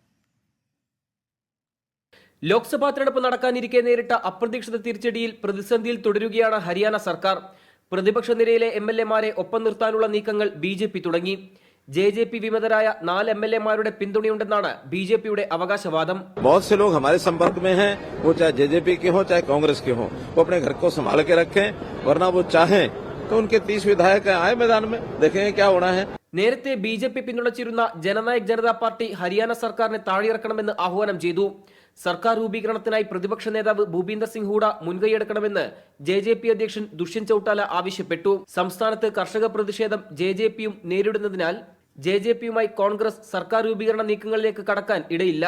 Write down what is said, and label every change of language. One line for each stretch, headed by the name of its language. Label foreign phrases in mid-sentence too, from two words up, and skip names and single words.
Malayalam: ലോക്സഭാ തെരഞ്ഞെടുപ്പ് നടക്കാനിരിക്കെ നേരിട്ട അപ്രതീക്ഷിത തിരിച്ചടിയിൽ പ്രതിസന്ധിയിൽ തുടരുകയാണ് ഹരിയാന സർക്കാർ. പ്രതിപക്ഷ നിരയിലെ MLA-മാരെ ഒപ്പം നിർത്താനുള്ള നീക്കങ്ങൾ BJP തുടങ്ങി. JJP വിമതരായ 4 MLA-മാരുടെ പിന്തുണയുണ്ടെന്നാണ് BJP-യുടെ അവകാശവാദം.
Hindi: बहुत से लोग हमारे संपर्क में हैं, वो चाहे JJP के हो चाहे कांग्रेस के हो, वो अपने घर को संभाल के रखें, वरना वो चाहें तो उनके 30 विधायक आए मैदान में, देखेंगे क्या होना है.
Malayalam: നേരത്തെ BJP പിന്തുണച്ചിരുന്ന ജനനായക് ജനതാ പാർട്ടി ഹരിയാന സർക്കാരിനെ താഴെയിറക്കണമെന്ന് ആഹ്വാനം ചെയ്തു. സർക്കാർ രൂപീകരണത്തിനായി പ്രതിപക്ഷ നേതാവ് ഭൂപീന്ദർ സിംഗ് ഹൂഡ മുൻകൈയെടുക്കണമെന്ന് JJP അധ്യക്ഷൻ ദുഷ്യന്ത് ചൌട്ടാല ആവശ്യപ്പെട്ടു. സംസ്ഥാനത്ത് കർഷക പ്രതിഷേധം JJP-യും നേരിടുന്നതിനാൽ JJP-യുമായി കോൺഗ്രസ് സർക്കാർ രൂപീകരണ നീക്കങ്ങളിലേക്ക് കടക്കാൻ ഇടയില്ല.